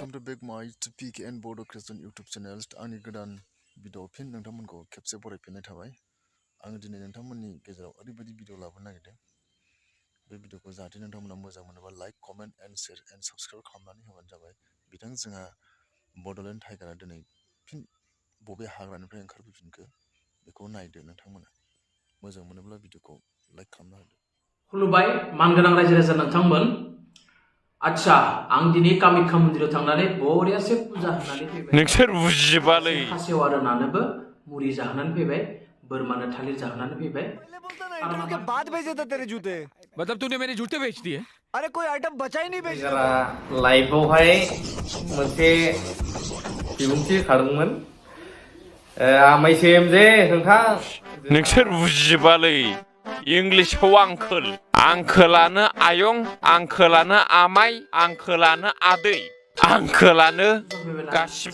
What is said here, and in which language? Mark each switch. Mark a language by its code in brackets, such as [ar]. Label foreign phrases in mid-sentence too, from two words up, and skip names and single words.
[en] back my pknbodocreation YouTube channel [brx] आंनि गोदान भिडिअ फिन नोंथांमोनखौ खेबसे बरायफिननाय थाबाय आं दिनै नोंथांमोननि गेजेराव ओरैबायदि भिडिअ लाबोनो नागिरदों बे भिडिअखौ जाहाथे नोंथांमोना मोजां मोनोबा [en] like comment and share and subscribe [brx] खालामनानै होबानो जाबाय बिथां जोंहा बड'लेण्ड टाइगारा दिनै फिन बबे हाग्रानिफ्राय ओंखारबोफिनखो बेखौ नायदो नोंथांमोना मोजां मोनोब्ला भिडिअखौ लाइक खालामना होदो खुलुमबाय मानगोनां रायजो राजा नोंथांमोन आच्छा आं दिनै कामाख्या मन्दिराव थांनानै बरियासे फुजा होनानै फैबाय नोंसोर बुजिबालै खासेव आरोनानोबो मुरि जाहोनानै फैबाय बोरमानो थालिर जाहोनानै फैबाय [hi] इंटरव्यू के बाद भेजे थे तेरे जूते मतलब तूने मेरे जूते बेच दिए अरे कोई आइटम बचा ही नहीं बेच [brx] जरा लाइभआवहाय मोनसे बिबुंथि खादोंमोन आमायसेम जे नोंथां नोंसोर बुजिबालै इंलिशआव आंकोल आंकोलानो आयं आंकोलानो आमाय आंकोलानो आदै आंकोलानो गासिबो